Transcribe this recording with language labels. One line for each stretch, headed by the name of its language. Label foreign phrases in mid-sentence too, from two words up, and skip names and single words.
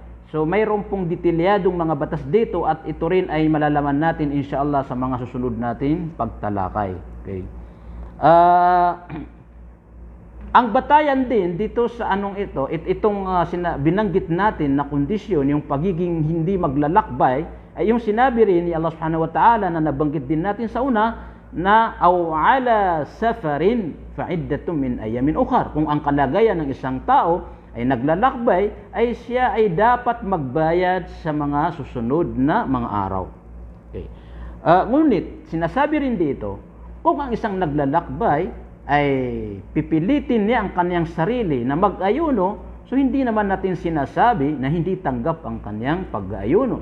Filipino: So mayroon pong detalyadong mga batas dito at ito rin ay malalaman natin inshallah sa mga susunod natin pagtalakay. Okay. Ang batayan din dito sa anong ito, itong binanggit natin na kondisyon, yung pagiging hindi maglalakbay, ay yung sinabi rin ni
Arabic: الله سبحانه وتعالى
Filipino: na nabanggit din natin sa una, na
Arabic: أو على سفر فعدة من أيام أخر.
Filipino: Kung ang kalagayan ng isang tao ay naglalakbay, ay siya ay dapat magbayad sa mga susunod na mga araw. Okay. Ngunit, sinasabi rin dito, kung ang isang naglalakbay ay pipilitin niya ang kanyang sarili na mag-ayuno, so hindi naman natin sinasabi na hindi tanggap ang kanyang pag-ayuno.